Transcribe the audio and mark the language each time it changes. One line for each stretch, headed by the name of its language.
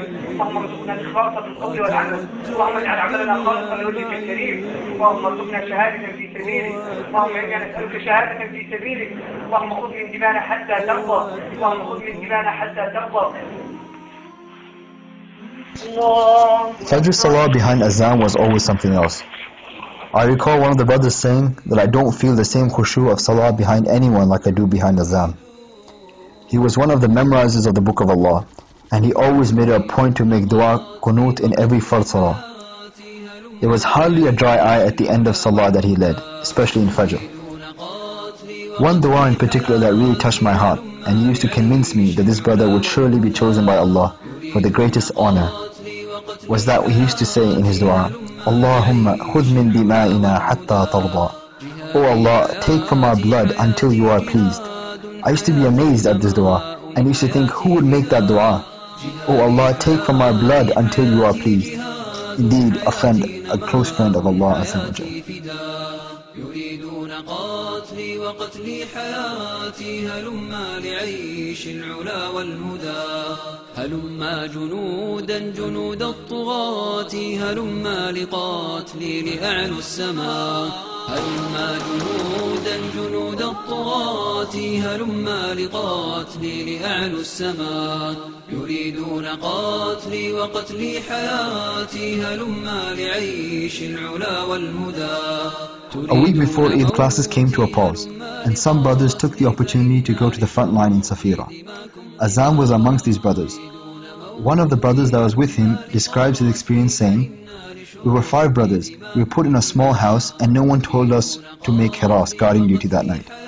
Arabic: اللهم ارزقنا الإخلاص في القول والعمل، اللهم اجعل عملنا خالصا لوجهك الكريم، اللهم ارزقنا شهادة في سبيلك، اللهم إنا نسألك شهادة في سبيلك، اللهم خذ من دمانا حتى ترضى، اللهم خذ من دمانا حتى ترضى.
English: Fajr Salah behind Azan was always something else. I recall one of the brothers saying that I don't feel the same khushu of Salah behind anyone like I do behind Azan. He was one of the memorizers of the Book of Allah, and he always made it a point to make dua qunut in every fard Salah. There was hardly a dry eye at the end of Salah that he led, especially in Fajr. One dua in particular that really touched my heart and used to convince me that this brother would surely be chosen by Allah for the greatest honor was that he used to say in his dua,
Arabic: Allahumma khudh min dima'ina hatta tarda.
English: O Allah, take from our blood until you are pleased. I used to be amazed at this dua and used to think, who would make that dua? O Allah, take from our blood until you are pleased. Indeed, a friend, a close friend of Allah Azza wa Jalla.
Arabic: يريدون قتلي وقتلي حياتي هلما لعيش العلا والهدى هلما جنودا جنود الطغاة هلما لقاتلي لأعلو السماء هلما جنودا جنود الطغاة هلما لقاتلي لأعلو السماء يريدون قتلي وقتلي حياتي هلما لعيش العلا والهدى.
English: A week before Eid, classes came to a pause, and some brothers took the opportunity to go to the front line in Safira. Azam was amongst these brothers. One of the brothers that was with him describes his experience saying, "We were 5 brothers. We were put in a small house and no one told us to make hiras, guarding duty that night.